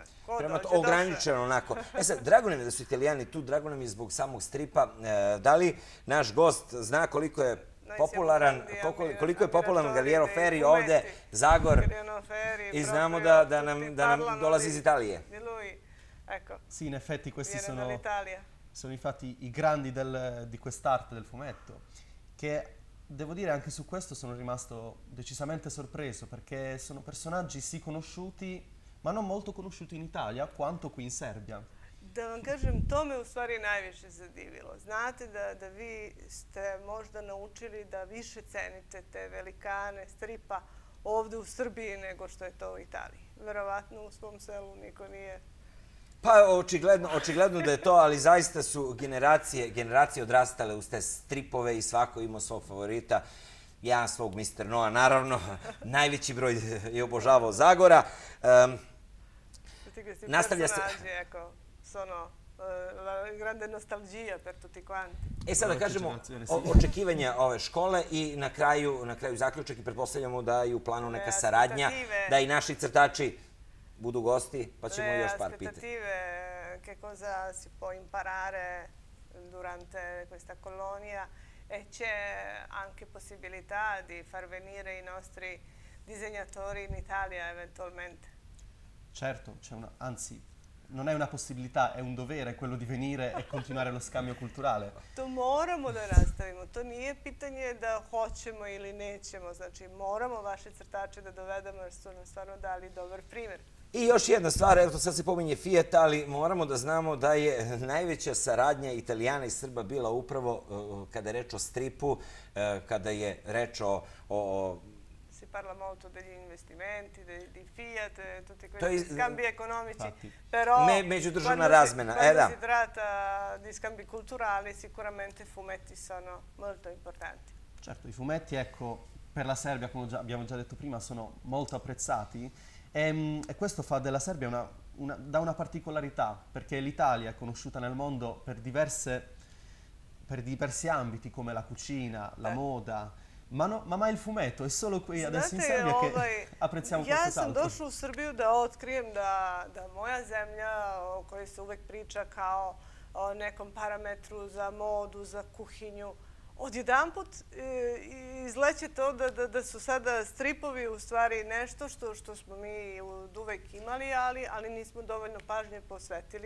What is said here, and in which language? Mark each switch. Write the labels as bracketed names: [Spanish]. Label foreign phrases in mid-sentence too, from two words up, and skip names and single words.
[Serbian] Ograničeno onako. Sad, drago nam je da su Italijani tu, drago nam je zbog samog stripa. Da li naš gost zna koliko je popularan Galliero Ferri ovde, Zagor, i znamo da nam dolazi iz Italije? [Italian] Sì, in effetti questi sono infatti i grandi di quest'arte del fumetto, che devo dire anche su questo sono rimasto decisamente sorpreso, perché sono personaggi sì conosciuti, ma non molto conosciuti in Italia, quanto qui in Serbia. [Serbian] Da vam kažem, to me u stvari najviše zadivilo. Znate da vi ste možda naučili da više cenite te velikane stripa ovde u Srbiji nego što je to u Italiji. Verovatno u svom selu niko nije... Pa očigledno da je to, ali zaista su generacije odrastale uz te stripove i svako imao svog favorita. Ja svog Mister Noa, naravno, najveći broj je obožavao Zagora. Nastavlja se... [Italian] Sono la grande nostalgia per tutti quanti. [Serbian] Sad da kažemo očekivanja ove škole i na kraju zaključak, i pretpostavljamo da je u planu neka saradnja, da i naši crtači budu gosti, pa ćemo još par pitanja. [Italian] Aspettative, che cosa si può imparare durante questa colonia, e c'è anche possibilità di far venire i nostri disegnatori in Italia eventualmente. Certo, anzi, non è una possibilità, è un dovere quello di venire e continuare lo scambio culturale. [Serbian] To moramo da nastavimo, to nije pitanje da hoćemo ili nećemo, znači moramo vaše crtače da dovedemo jer su nam stvarno dali dobar primjer. I još jedna stvar, evo to sad se pominje Fiat, ali moramo da znamo da je najveća saradnja Italijana i Srba bila upravo kada je reč o stripu, kada je reč o [Italian] si parla molto degli investimenti, di Fiat, tutti questi scambi economici, però quando si tratta di scambi culturali sicuramente i fumetti sono molto importanti. Certo, i fumetti, ecco, per la Serbia, come abbiamo già detto prima, sono molto apprezzati e questo fa della Serbia una particolarità, perché l'Italia è conosciuta nel mondo per diversi ambiti come la cucina, la moda, ma il fumetto è solo qui adesso in Serbia che apprezziamo qualcos'altro. [Serbian] Ja sam došla u Srbiju da otkrijem da moja zemlja o kojoj se uvek priča kao o nekom parametru za modu, za kuhinju, odjedanput izleće to da su sada stripovi u stvari nešto što smo mi od uvek imali, ali nismo dovoljno pažnje posvetili.